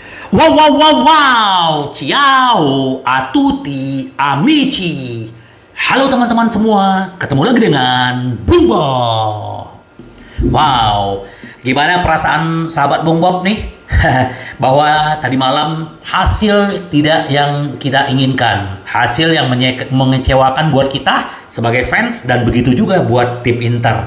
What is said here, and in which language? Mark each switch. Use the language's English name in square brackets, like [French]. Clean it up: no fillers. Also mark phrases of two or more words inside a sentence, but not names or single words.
[Italian] Wow, wow, wow, wow. Ciao a tutti amici. [Indonesian] Halo teman-teman semua, ketemu lagi dengan Bung Bob. Wow, gimana perasaan sahabat Bung Bob nih? Bahwa tadi malam hasil tidak yang kita inginkan. Hasil yang mengecewakan buat kita sebagai fans dan begitu juga buat tim Inter.